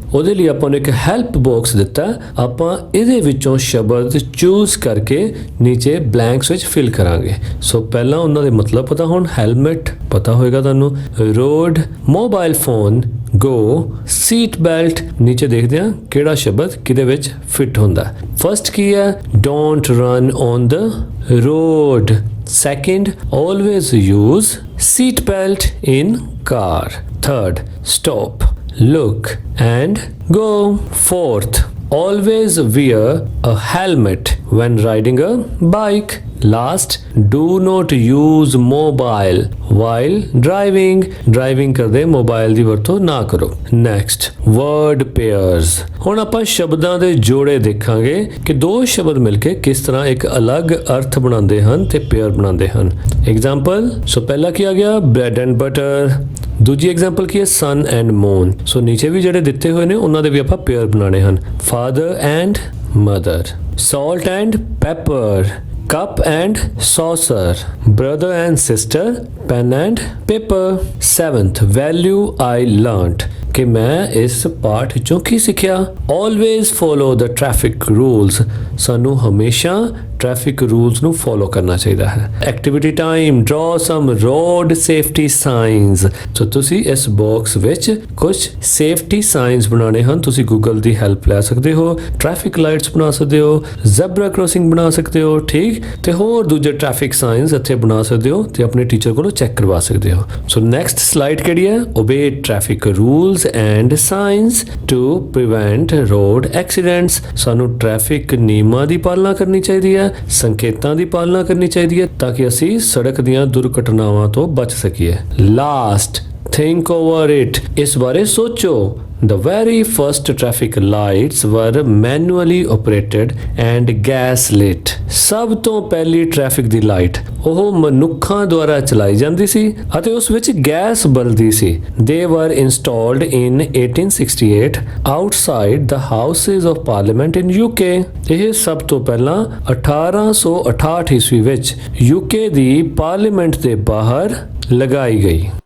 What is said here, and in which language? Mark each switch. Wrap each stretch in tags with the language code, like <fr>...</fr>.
<pa>ਉਹਦੇ ਲਈ ਆਪਾਂ ਨੂੰ ਇੱਕ ਹੈਲਪ ਬਾਕਸ ਦਿੱਤਾ। ਆਪਾਂ ਇਹਦੇ ਵਿੱਚੋਂ ਸ਼ਬਦ ਚੂਜ਼ ਕਰਕੇ ਨੀਚੇ ਬਲੈਂਕਸ ਵਿੱਚ ਫਿਲ ਕਰਾਂਗੇ। ਸੋ ਪਹਿਲਾਂ ਉਹਨਾਂ ਦੇ ਮਤਲਬ ਪਤਾ ਹੋਣ। ਹੈਲਮਟ ਪਤਾ ਹੋਏਗਾ ਤੁਹਾਨੂੰ।</pa> <en>Road, mobile phone, go, seat belt.</en> <pa>ਨੀਚੇ ਦੇਖਦੇ ਹਾਂ ਕਿਹੜਾ ਸ਼ਬਦ ਕਿਹਦੇ ਵਿੱਚ ਫਿੱਟ ਹੁੰਦਾ।</pa> <en>first</en> <pa>ਕੀ ਹੈ?</pa> <en>Don't run on the road. Second, always use seat belt in car. Third, stop, look and go. Fourth, always wear a helmet when riding a bike. Last, do not use mobile while driving.</en> <pa>Driving ਕਰਦੇ mobile ਦੀ ਵਰਤੋਂ ਨਾ ਕਰੋ।</pa> <en>Next, word pairs.</en> <pa>ਹੁਣ ਆਪਾਂ ਸ਼ਬਦਾਂ ਦੇ ਜੋੜੇ ਦੇਖਾਂਗੇ ਕਿ ਦੋ ਸ਼ਬਦ ਮਿਲ ਕੇ ਕਿਸ ਤਰ੍ਹਾਂ ਇੱਕ ਅਲੱਗ ਅਰਥ ਬਣਾਉਂਦੇ ਹਨ ਤੇ ਪੇਅਰ ਬਣਾਉਂਦੇ ਹਨ। ਐਗਜ਼ਾਮਪਲ, ਸੋ ਪਹਿਲਾ ਕੀ ਆ ਗਿਆ? Bread and butter. ਦੂਜੀ ਐਗਜ਼ਾਮਪਲ ਕੀ ਹੈ?</pa> <en>Sun and moon.</en> <pa>ਸੋ ਨੀਚੇ ਵੀ ਜਿਹੜੇ ਦਿੱਤੇ ਹੋਏ ਨੇ ਉਹਨਾਂ ਦੇ ਵੀ ਆਪਾਂ ਪੇਅਰ ਬਣਾਉਣੇ ਹਨ।</pa> <en>Father and mother, salt and pepper, cup and saucer, brother and sister, pen and paper. Seventh, value I learnt,</en> <pa>ਕਿ ਮੈਂ ਇਸ ਪਾਠ ਵਿੱਚੋਂ ਕੀ ਸਿੱਖਿਆ?</pa> <en>Always follow the traffic rules.</en> <pa>ਸਾਨੂੰ ਹਮੇਸ਼ਾ ਟ੍ਰੈਫਿਕ ਰੂਲਸ ਨੂੰ ਫੋਲੋ ਕਰਨਾ ਚਾਹੀਦਾ ਹੈ।</pa> <en>Activity time, draw some road safety signs.</en> <pa>ਸੋ ਤੁਸੀਂ ਇਸ ਬਾਕਸ ਵਿੱਚ ਕੁਝ ਸੇਫਟੀ ਸਾਈਨਸ ਬਣਾਉਣੇ ਹਨ। ਤੁਸੀਂ ਗੂਗਲ ਦੀ ਹੈਲਪ ਲੈ ਸਕਦੇ ਹੋ। ਟ੍ਰੈਫਿਕ ਲਾਈਟਸ ਬਣਾ ਸਕਦੇ ਹੋ, ਜ਼ੈਬਰਾ ਕ੍ਰੋਸਿੰਗ ਬਣਾ ਸਕਦੇ ਹੋ। ਠੀਕ, ਤੇ ਹੋਰ ਦੂਜੇ ਟ੍ਰੈਫਿਕ ਸਾਈਨਸ ਇੱਥੇ ਬਣਾ ਸਕਦੇ ਹੋ ਤੇ ਆਪਣੇ ਟੀਚਰ ਕੋਲੋਂ ਚੈੱਕ ਕਰਵਾ ਸਕਦੇ ਹੋ। ਸੋ ਨੈਕਸਟ ਸਲਾਈਡ ਕਿਹੜੀ ਹੈ?</pa> <en>Obey traffic rules and signs to prevent road accidents.</en> <pa>ਸਾਨੂੰ ਟ੍ਰੈਫਿਕ ਨਿਯਮਾਂ ਦੀ ਪਾਲਣਾ ਕਰਨੀ ਚਾਹੀਦੀ ਹੈ, ਸੰਕੇਤਾਂ ਦੀ ਪਾਲਣਾ ਕਰਨੀ ਚਾਹੀਦੀ ਹੈ ਤਾਂ ਕਿ ਅਸੀਂ ਸੜਕ ਦੀਆਂ ਦੁਰਘਟਨਾਵਾਂ ਤੋਂ ਬਚ ਸਕੀਏ।</pa> <en>Last, think over it.</en> <pa>ਇਸ ਬਾਰੇ ਸੋਚੋ।</pa> <en>The very first traffic lights were manually operated and gas lit.</en> <pa>ਸਭ ਤੋਂ ਪਹਿਲੀ ਟ੍ਰੈਫਿਕ ਦੀ ਲਾਈਟ ਉਹ ਮਨੁੱਖਾਂ ਦੁਆਰਾ ਚਲਾਈ ਜਾਂਦੀ ਸੀ ਅਤੇ ਉਸ ਵਿੱਚ ਗੈਸ ਬਲਦੀ ਸੀ।</pa> <en>They were installed in 1868 outside the Houses of Parliament in UK.</en> <pa>ਇਹ ਸਭ ਤੋਂ ਪਹਿਲਾਂ 1868 ਈਸਵੀ ਵਿੱਚ UK ਦੀ ਪਾਰਲੀਮੈਂਟ ਦੇ ਬਾਹਰ ਲਗਾਈ ਗਈ।</pa>